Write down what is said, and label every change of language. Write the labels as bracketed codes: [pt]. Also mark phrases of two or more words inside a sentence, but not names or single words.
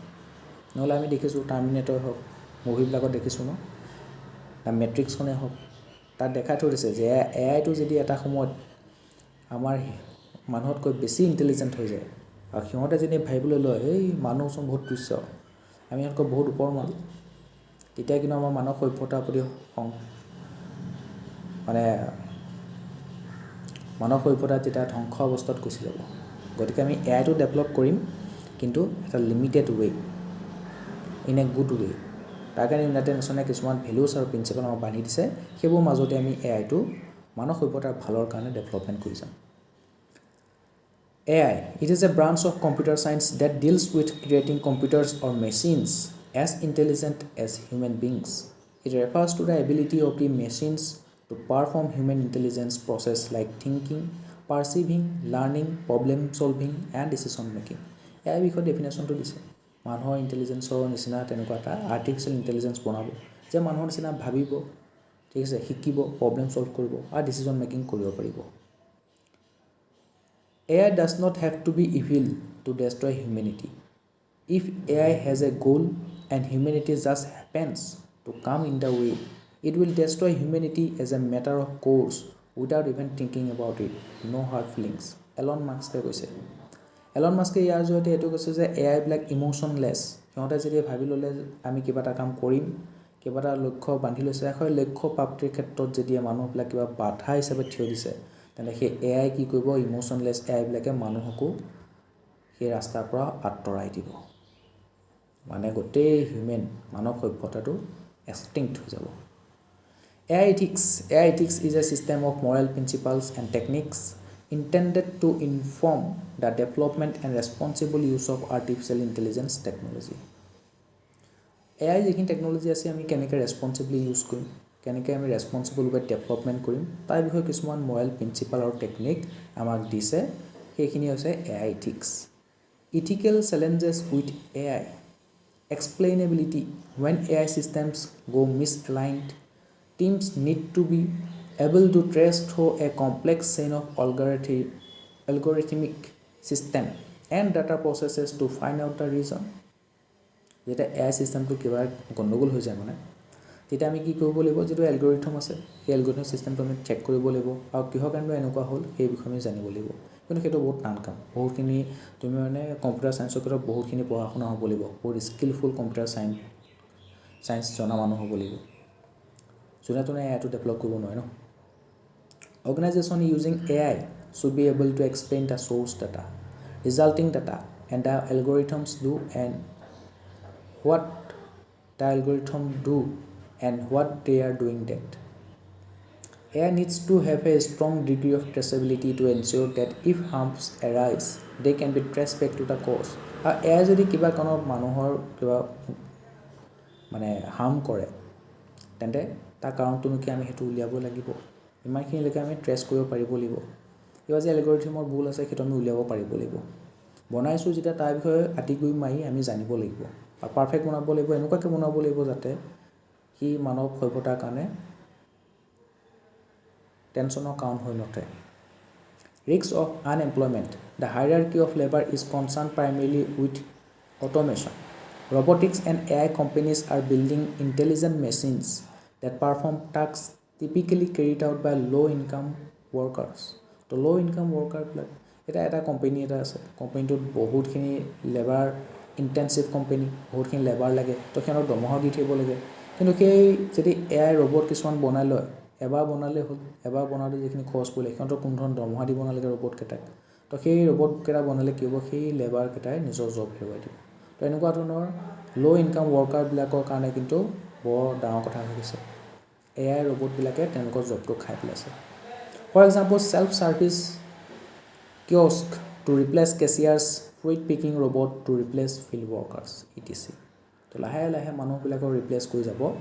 [as] নহ'লে আমি দেখিছোঁ টাৰ্মিনেটৰ হওক, মুভিবিলাকত দেখিছোঁ ন, তাৰ মেট্ৰিক্সখনে হওক, তাত দেখাই থৈ দিছে যে এআইটো যদি এটা সময়ত আমাৰ মানুহতকৈ বেছি ইণ্টেলিজেণ্ট হৈ যায়, আৰু সিহঁতে যদি ভাবিবলৈ লয় এই মানুহচোন বহুত তুচ্ছ, আমি সিহঁতকৈ বহুত ওপৰ মাল, তেতিয়া কিন্তু আমাৰ মানৱ সভ্যতাৰ প্ৰতি মানৱ সভ্যতা তেতিয়া ধ্বংস অৱস্থাত গুচি যাব। গতিকে আমি এআইটো ডেভেলপ কৰিম, কিন্তু এটা [en] limited way, in a good way. [as] তাৰ কাৰণে ইউনাইটেড নেশ্যনে কিছুমান ভেলুজ আৰু প্ৰিন্সিপাল আমাক বান্ধি দিছে, সেইবোৰ মাজতে আমি এআইটো মানৱ সভ্যতাৰ ভালৰ কাৰণে ডেভেলপমেণ্ট কৰি যাম। [en] AI, it is a branch of computer science that deals with creating computers or machines as intelligent as human beings. It refers to the ability of the machines to perform human intelligence process like thinking, perceiving, learning, problem solving and decision making. [as] AI বিষয়ে ডেফিনেশ্যনটো দিছে, মানুহৰ ইণ্টেলিজেঞ্চৰ নিচিনা তেনেকুৱা এটা [en] artificial intelligence [as] বনাব, যে মানুহৰ নিচিনা ভাবিব, ঠিক আছে, শিকিব, [en] problem solve [as] কৰিব আৰু [en] decision making [as] কৰিব পাৰিব। [en] AI does not have to be evil to destroy humanity. If AI has a goal and humanity just happens to come in the way, it will destroy humanity as a matter of course without even thinking about it. No hard feelings. [as] এলন মাস্কে কৈছে। এলন মাস্কে ইয়াৰ জৰিয়তে এইটো কৈছে যে এআইবিলাক ইম'শ্যনলেছ। সিহঁতে যদি ভাবি ল'লে আমি কিবা এটা কাম কৰিম, কিবা এটা লক্ষ্য বান্ধি লৈছে, সেই লক্ষ্য প্ৰাপ্তিৰ ক্ষেত্ৰত যদি মানুহবিলাক কিবা বাধা হিচাপে থিয় দিছে, তেন্তে সেই এআই কি কৰিব, ইম'শ্যনলেছ এআইবিলাকে মানুহকো সেই ৰাস্তাৰ পৰা আঁতৰাই দিব। মানে গোটেই মানৱ সভ্যতাটো এক্সটিংক্ট হৈ যাব। [en] AI ethics is a system of moral principles and techniques intended to inform the development and responsible use of artificial intelligence technology. [as] AI যিখিনি টেকন'লজি আছে আমি কেনেকৈ [en] responsibly use [as] কৰিম, কেনেকৈ আমি [en] responsible way development [as] কৰিম, তাৰ বিষয়ে কিছুমান [en] moral principle [as] আৰু টেকনিক আমাক দিছে, সেইখিনি হৈছে [en] AI ethics. Ethical challenges with AI. Explainability. When AI systems go misaligned, teams need to be able to trace through a complex chain of algorithmic system and data processes to find out the reason. [as] যেতিয়া AI চিষ্টেমটো কিবা গণ্ডগোল হৈ যায় মানে, তেতিয়া আমি কি কৰিব লাগিব, যিটো এলগৰিথম আছে সেই এলগৰিথম চিষ্টেমটো আমি চেক কৰিব লাগিব, আৰু কিহৰ কাৰণে এনেকুৱা হ'ল সেই বিষয়ে আমি জানিব লাগিব। কিন্তু সেইটো বহুত টান কাম, বহুতখিনি তুমি মানে কম্পিউটাৰ চায়েন্সৰ ক্ষেত্ৰত বহুতখিনি পঢ়া শুনা হ'ব লাগিব, বহুত [en] skillful computer science [as] জনা মানুহ হ'ব লাগিব, যোনে তোনে এআইটো ডেভেলপ কৰিব নোৱাৰে ন। [en] organisation using AI should be able to explain the source data, resulting data and the algorithms do and what the algorithm do and what they are doing that. AI needs to have a strong degree of traceability to ensure that if harms arise, they can be traced back to the cause. [as] আৰু AI যদি কিবা কাৰণত মানুহৰ কিবা মানে হাৰ্ম কৰে তেন্তে তাৰ কাৰণটোনো কি আমি সেইটো উলিয়াব লাগিব ইমানখিনিলৈকে আমি ট্ৰেছ কৰিব পাৰিব লাগিব কিবা যে এলগৰিথমৰ ভুল আছে সেইটো আমি উলিয়াব পাৰিব লাগিব বনাইছোঁ যেতিয়া তাৰ বিষয়ে আটিগুৰি মাৰি আমি জানিব লাগিব আৰু পাৰফেক্ট বনাব লাগিব এনেকুৱাকৈ বনাব লাগিব যাতে সি মানৱ সভ্যতাৰ কাৰণে টেনশ্যনৰ কাৰণ হৈ নুঠে [en] Risks of unemployment. The hierarchy of labor is concerned primarily with automation. Robotics and AI companies are building intelligent machines that perform tasks typically carried out by low-income workers. So low-income worker [as] এটা কোম্পানী এটা আছে কোম্পানীটোত বহুতখিনি [en] labour intensive company [as] বহুতখিনি লেবাৰ লাগে তো সিহঁতক দৰমহাও দি থাকিব লাগে কিন্তু সেই যদি AI ৰবট কিছুমান বনাই লয় এবাৰ বনালে হ'ল এবাৰ বনালে যিখিনি খৰচ কৰিলে সিহঁতক কোনো ধৰণৰ দৰমহা দিব নালাগে ৰবটকেইটাক তো সেই ৰবটকেইটা বনালে কি হ'ব সেই লেবাৰকেইটাই নিজৰ জব হেৰুৱাই দিব তো এনেকুৱা ধৰণৰ [en] low income [as] ৱৰ্কাৰবিলাকৰ কাৰণে কিন্তু বৰ ডাঙৰ কথা হৈ গৈছে AI ৰবটবিলাকে তেওঁলোকৰ জবটো খাই পেলাইছে [en] for example self service kiosk to replace cashiers fruit picking robot to replace field workers etc [as] তো লাহে লাহে মানুহবিলাকক ৰিপ্লেচ কৰি যাব